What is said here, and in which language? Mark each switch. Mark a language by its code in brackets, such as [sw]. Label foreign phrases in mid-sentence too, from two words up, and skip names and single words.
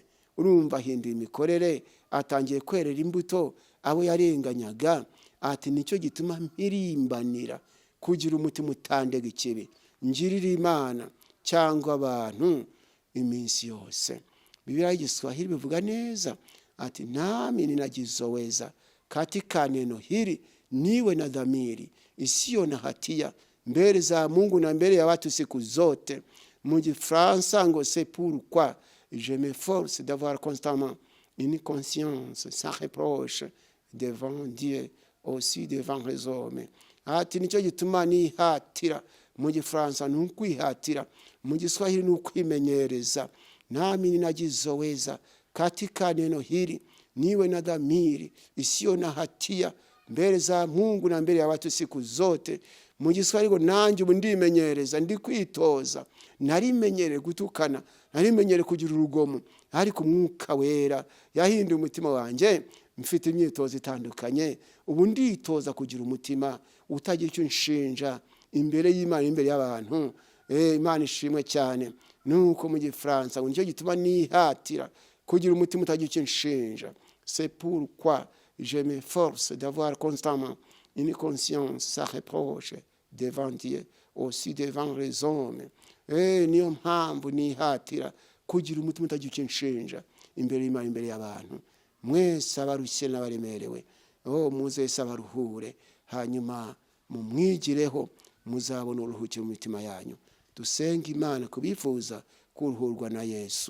[rw] Urumva ahinduye imikorere, atangiye kwerera imbuto abo yarenganyaga. Ati nicyo gituma mpirimbanira kugira umutima utandega ikibi, ngirira Imana cyangwa abantu iminsi yose. Biblia y'Igiswahili bivuga neza ati [sw] nami ninajizoweza katika neno hili niwe na dhamiri isiyo na hatia mbele za Mungu na mbele ya watu siku zote. [rw] Mu Gifransa ngo [sw] c'est pourquoi je m'efforce d'avoir constamment une conscience sans reproche devant Dieu aussi devant les hommes. [rw] Ati nicyo gituma nihatira. Mu Gifransa ni ukwihatira, mu Giswahili ni ukwimenyereza. [sw] Nami ninajizoweza katika neno hili niwe na dhamiri isiyo na hatia mbele za Mungu na mbele ya watu siku zote. [rw] Mu Giswahili ngo nanjye ubu ndimenyereza, ndi kwitoza. Narimenyere gutukana, narimenyere kugira urugomo, ariko umwuka wera yahinduye umutima wanjye. Mfite imyitozo itandukanye, ubu nditoza kugira umutima utagira icyo nshinja imbere y'Imana, imbere y'abantu. Imana ishimwe cyane. Nuko mu Gifransa ngo nicyo gituma nihatira kugira umutima utagira icyo nshinja. [fr] C'est pourquoi je m'efforce d'avoir constamment une conscience sans reproche devant Dieu aussi devant les hommes. [rw] Niyo mpamvu nihatira kugira umutima utagira icyo nshinja imbere y'Imana, imbere y'abantu. Mwese abarushye n'abaremerewe, muze sabaruhure, hanyuma mumwigireho, muzabona uruhukiro mu mitima yanyu. Dusenga Imana kubifuza kuruhurwa na Yesu.